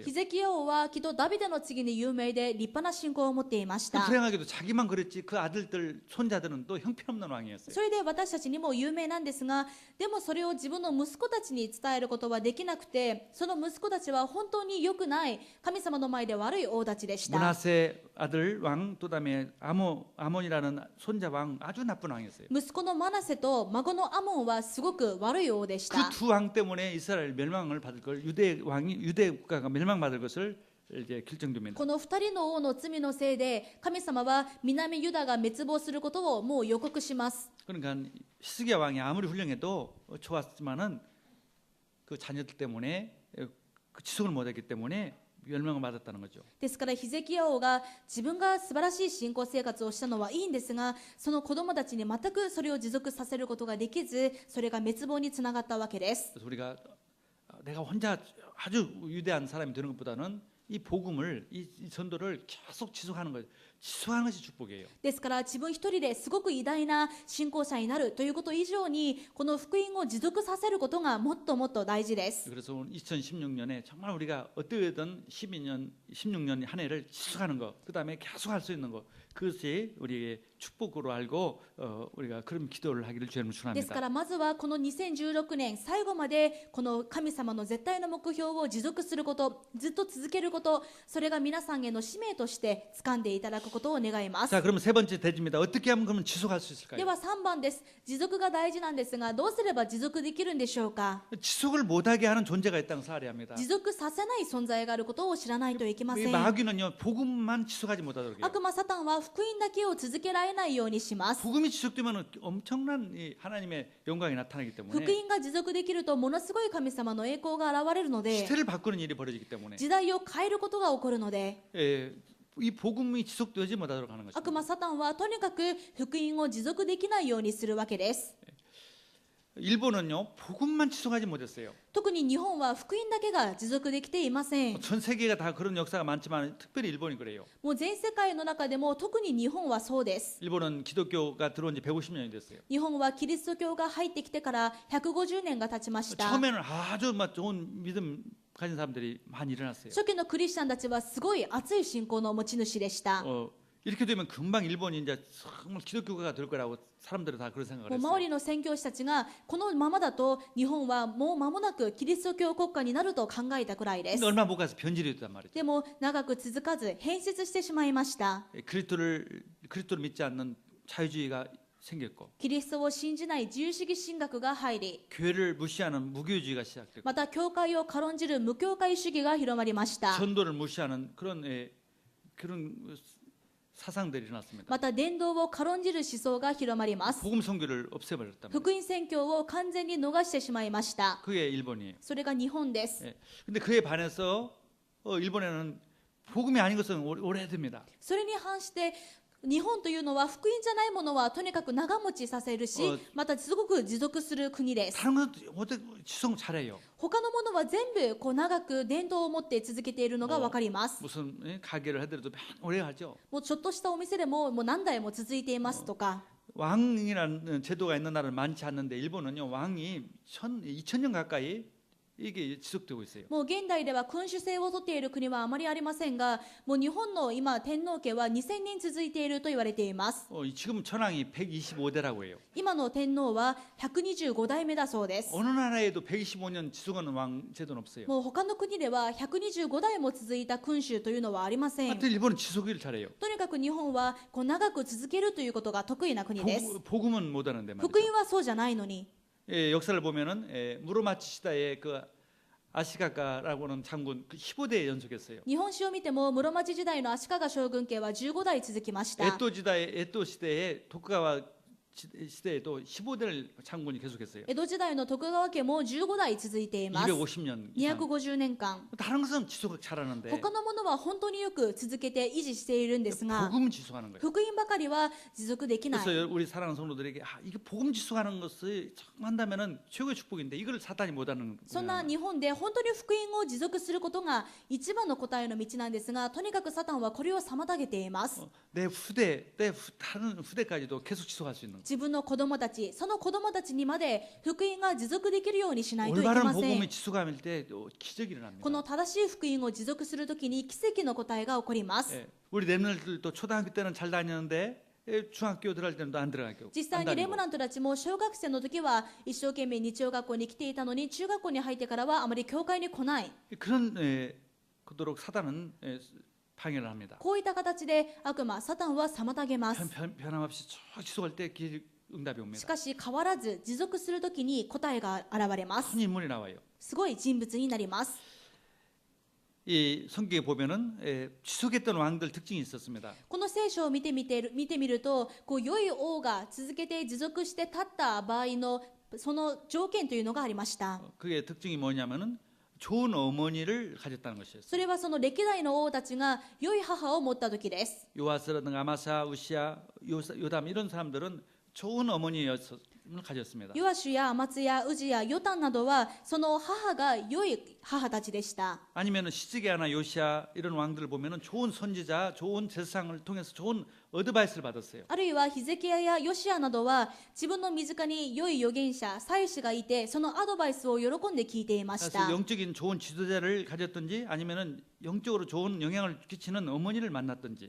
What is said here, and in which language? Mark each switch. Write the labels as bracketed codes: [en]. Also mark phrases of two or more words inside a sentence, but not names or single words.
[ja] ヒゼキヤ王はきっとダビデの次に有名で立派な信仰を持っていました。 [ko] 불행하게도 자기만 그랬지 그 아들들 손자들은 또 형편없는 왕이었어요. [ja] それで私たちにも有名なんですが、でもそれを自分の息子たちに伝えることはできなくて、その息子たちは本当に良くない神様の前で悪い王たちでした。 [ko] 므낫세 아들 왕 또 다음에 아몬이라는 손자 왕 아주 나쁜 왕이었어요. [ja] 息子のマナセと孫のアモンはすごく悪い王でした。 [ko] 그 두 왕 때문에 이스라엘 멸망을 받을 걸 유대 국가가 멸망받을 것을 이제 결정됩니다. [ja] この2人の王の罪のせいで神様は南ユダが滅亡することをもう予告します。 [ko] 그러니까 히스기야 왕이 아무리 훌륭해도 좋았지만은 그 자녀들 때문에 그 지속을 못했기 때문에 멸망을 받았다는 거죠. [ja] ですからヒゼキヤ王が自分が素晴らしい信仰生活をしたのはいいんですが、その子供たちに全くそれを持続させることができず、それが滅亡につながったわけです。 [ko] 그래서 우리가 내가 혼자 아주 위대한 사람이 되는 것보다는 이 복음을 이 전도를 계속 지속하는 거예요. 지속하는 것이 축복이에요. [ja] ですから自分一人ですごく偉大な信仰者になるということ以上にこの福音を持続させることがもっともっと大事です。 [ko] 그래서 오늘 2016년에 정말 우리가 어떻게든 12년, 16년 한 해를 지속하는 것, 그 다음에 계속할 수 있는 것, 그것이 우리의 축복으로 알고 우리가 그런 기도를 하기를 주님을 [ja] ですか [ko] 축원합니다. [ja] らまずはこの2016年最後までこの神様の絶対の目標を持続すること、ずっと続けること、それが皆さんへの使命として掴んでいただくことを願います。 [ko] 자, 그러면 세 번째 대지입니다. 어떻게 하면 그러면 지속할 수 [ja] で [ko] 있을까요? [ja] は3番です。持続が大事なんですが、どうすれば持続できるんでしょうか。 [ko] 지속을 못하게 하는 존재가 있다는 것을 알아야 합니다. [ja] 持続させない存在があることを知らないといけませ [ko] 이 [ja] ん。 [ko] 마귀는요, 복음만 지속하지 못하도록 해요. [ja] 悪魔サタンは福音だけを続けられないようにします。 [ko] 복음이 지속되면 엄청난 이 하나님의 영광이 나타나기 [ja] 福 [ko] 때문에 [ja] 音が持続できるとものすごい神様の栄光が現れるので、 [ko] 시대를 바꾸는 일이 벌어지기 때문에 [ja] 時代を変えることが起こるので、 [ko] 이 복음이 지속되지 못하도록 하는 [ja] 悪 [ko] 것입니다. [ja] 魔サタンはとにかく福音を持続できないようにするわけです。 [ko] 일본은요, 복음만 지속하지 못했어요. [ja] 特に日本は福音だけが持続できていません。 [ko] 전 세계가 다 그런 역사가 많지만 특별히 일본이 그래요. [ja] もう全世界の中でも特に日本はそうです。 [ko] 일본은 기독교가 들어온 지 150년이 됐어요. [ja] 日本はキリスト教が入ってきてから150年が経ちました。 [ko] 처음에는 아주 좋은 믿음 가진 사람들이 많이 일어났어요. [ja] 初期のクリスチャンたちはすごい熱い信仰の持ち主でした。 [ko] 이렇게 되면 금방 일본이 이제 정말 기독교가 될 거라고 사람들은 다 그런 생각을 [ja] もう [ko] 했어요. [ja] 周りの宣教師たちがこのままだと日本はもう間もなくキリスト教国家になると考えたくらいです。 [ko] 근데 얼마 못 가서 변질이 됐단 말이죠. [ja] でも長く続かず変質してしまいました。 [ko] 그리스도를 믿지 않는 자유주의가 생겼고 [ja] キリストを信じない自由主義神学が入り、 [ko] 교회를 무시하는 무교주의가 시작됐고 [ja] また教会を軽んじる無教会主義が広まりました。 [ko] 전도를 무시하는 그런 사상들이 일어났습니다. [ja] また伝道を軽んじる思想が広まります。 [ko] 복음 선교를 없애버렸단 말이에요. [ja] 福音宣教を完全に逃してしまいました。 [ko] 그게 일본이에요. [ja] それが日本です。 [ko] 근데 그에 반해서 일본에는 복음이 아닌 것은 오래됩니다. [ja] それに反して日本というのは福音じゃないものはとにかく長持ちさせるし、またすごく持続する国です。 [ko] 다른 것도 어떻게 지속 잘해요. [ja] 他のものは全部こう長く伝統を持って続けているのが分かります。 [ko] 무슨 가게를 하더라도 오래 하죠. [ja] もうちょっとしたお店でももう何代も続いていますとか、 [ko] 왕이라는 제도가 있는 나라는 많지 않는데 일본은요 왕이 2000년 가까이 이게 지속되고 있어요. [ja] もう現代では君主制をとっている国はあまりありませんが、もう日本の今天皇家は2000年続いていると言われています。 [ko] 지금 천황이 125대라고 해요. [ja] 今の天皇は125代目だそうです。 [ko] 어느 나라에도 125년 지속하는 왕 제도는 없어요. [ja] もう他の国では125代も続いた君主というのはありません。 [ko] 하여튼 일본은 지속을 잘해요. [ja] とにかく日本はこう長く続けるということが得意な国です。 [ko] 복음은 못하는데 말이죠. [ja] 福音はそうじゃないのに。 [ko] 역사를 보면은 무로마치 시대에 그 아시가가라고 하는 장군 15대 연속했어요. [ja] 日本史を見ても室町時代の足利将軍家は15代続きました。 [ko] 에토 시대에 토쿠가와 시대에도 15대를 장군이 계속했어요. [ja] 江戸時代の徳川家も15代続いています。 [ko] 250년 이상. [ja] 250 年間。 [ko] 다른 것은 지속 잘하는데 [ja] 他のものは本当によく続けて維持しているんですが、 [ko] 복음 지속하는 거예요. [ja] 福音ばかりは持続できない。 [ko] 그래서 우리 사랑하는 성도들에게 이게 복음 지속하는 것을 한다면은 최고의 축복인데 이걸 사탄이 못하는. [ja] そんな日本で本当に福音を持続することが一番の答えの道なんですが、とにかくサタンはこれを妨げています。 [ko] 다른 후대까지도 계속 지속할 수 있는. [ja] 自分の子供たち、その子供たちにまで福音が持続できるようにしないといけ [ko] 올바른 [ja] ません。 [ko] 복음이 지속할 때 기적이 일어납니다. [ja] この正しい福音を持続するときに奇跡の答えが起こります。 [ko] 우리 렘넌트들도 초등학교 때는 잘 다녔는데 중학교 들어갈 때는 안 들어가고. [ja] 実際にレムナントたちも小学生の時は一生懸命日曜学校に来ていたのに、中学校に入ってからはあまり教会に来ない。 [ko] 그런 그도록 사단은 방해를 합니다. [ja] こういった形で悪魔サタンは妨げます。 [ko] 변함없이 쭉 지속할 때 응답이 [ja] し [ko] 옵니다. [ja] かし変わらず持続するときに答えが現れます。 [ko] 큰 인물이 나와요. [ja] すごい人物になります。 [ko] 이 성경에 보면은 지속했던 왕들 특징이 있었습니다. [ja] この聖書を見てみると、こう良い王が続けて持続して立った場合のその条件というのがありました。 [ko] 그게 특징이 뭐냐면은 좋은 어머니를 가졌다는 것이었어요. [ja] それはその歴代の王たちが良い母を持った時です。 [ko] 요아스라든가 아마사, 우시아, 요담 이런 사람들은 좋은 어머니였을 가졌습니다. [ja] ヨアシュやアマツやウジやヨタンなどはその母が良い母たちでした。 [ko] 아니면은 시즈기야나 요시야 이런 왕들을 보면은 좋은 선지자, 좋은 제사상을 통해서 좋은 어드바이스를 받았어요. [ja] あるいはヒゼキヤやヨシアなどは自分の身近に良い預言者祭司がいてそのアドバイスを喜んで聞いていまし [ko] 그래서 [ja] た。 [ko] 영적인 좋은 지도자를 가졌든지 아니면은 영적으로 좋은 영향을 끼치는 어머니를 만났든지